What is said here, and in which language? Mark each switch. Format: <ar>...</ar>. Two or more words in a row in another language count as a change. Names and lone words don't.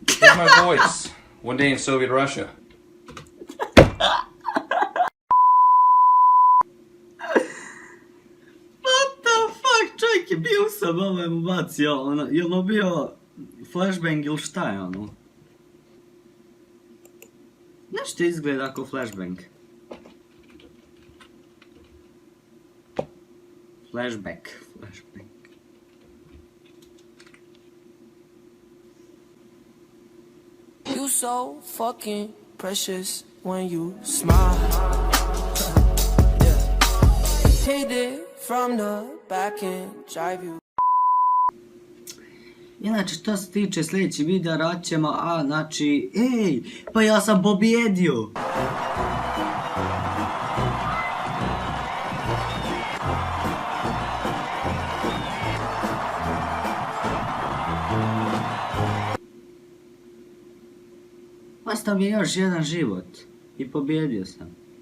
<en>recognize my voice. One day in Soviet Russia. What the fuck,</en> <hr>čovjek je bio sam ovaj mu bacio, ono, je li bio flashbang ili šta je ono? Nešto izgleda ako flashbang.</hr> <en>Flashback. You so fucking precious when you smile. Yeah. Hit it from the back and drive you.</en> <hr>Inače, što se tiče sljedećeg videa, radit ćemo, znači, ej, pa ja sam pobjedio! Ostao mi je još jedan život i pobjedio sam.</hr>